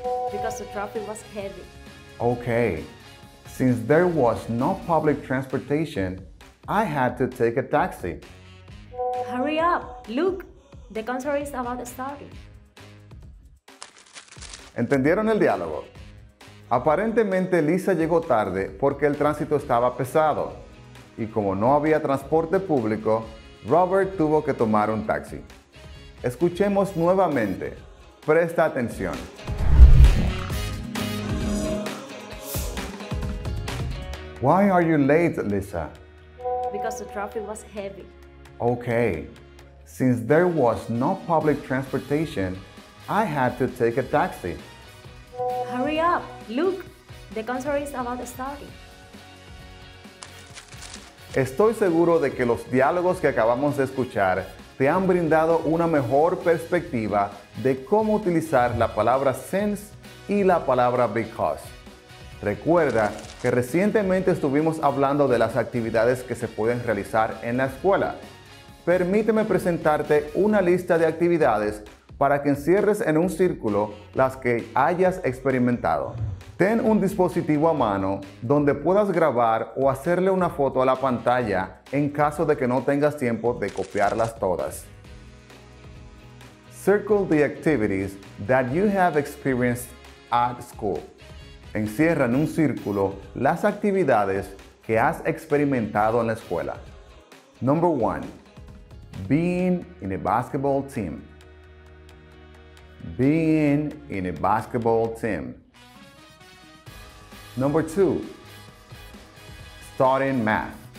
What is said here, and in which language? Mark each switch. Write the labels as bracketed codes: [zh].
[en] Because the traffic was heavy. Okay. Since there was no public transportation, I had to take a taxi. Hurry up! Look, the concert is about to start. [es] ¿Entendieron el diálogo? Aparentemente Lisa llegó tarde porque el tránsito estaba pesado y como no había transporte público, Robert tuvo que tomar un taxi. Escuchemos nuevamente. Presta atención. [en] Why are you late, Lisa? Because the traffic was heavy. Okay. Since there was no public transportation, I had to take a taxi. Hurry up! Look, the concert is about to start. [es] Estoy seguro de que los diálogos que acabamos de escuchar te han brindado una mejor perspectiva de cómo utilizar la palabra since y la palabra because. Recuerda que recientemente estuvimos hablando de las actividades que se pueden realizar en la escuela. Permíteme presentarte una lista de actividades para que encierres en un círculo las que hayas experimentado. Ten un dispositivo a mano donde puedas grabar o hacerle una foto a la pantalla en caso de que no tengas tiempo de copiarlas todas. [en] Circle the activities that you have experienced at school. [es] Encierra en un círculo las actividades que has experimentado en la escuela. [en] Number 1. Being in a basketball team. Being in a basketball team. Number 2. Studying math.